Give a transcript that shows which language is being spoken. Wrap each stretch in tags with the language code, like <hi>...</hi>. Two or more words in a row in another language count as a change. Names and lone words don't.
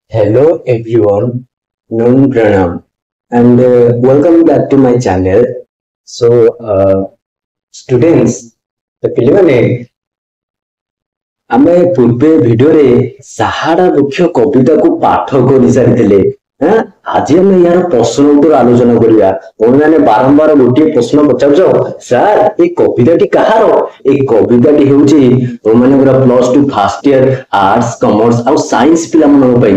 <en>Hello everyone, Nam Pranam, and welcome back to my channel. So, students, the</en> <or>ପିଲାମାନେ ଆମେ ପୂର୍ବେ ଭିଡିଓରେ ସାହାରା ବୃକ୍ଷ କବିତାକୁ ପାଠ କରି ସାରିଥିଲେ। ହାଁ ଆଜି ଆମେ ଏହାର ପ୍ରଶ୍ନ ଉତ୍ତର ଆଲୋଚନା କରିବା। ତମେମାନେ ବାରମ୍ବାର ଗୋଟିଏ ପ୍ରଶ୍ନ ପଚାରୁଛ, ସାର୍ ଏ କବିତାଟି କାହାର? ଏ କବିତାଟି ହେଉଛି ତମମାନଙ୍କର +2</or> <en>first year arts commerce ଆଉ science</en> <or>ପିଲାମାନଙ୍କ ପାଇଁ।</or>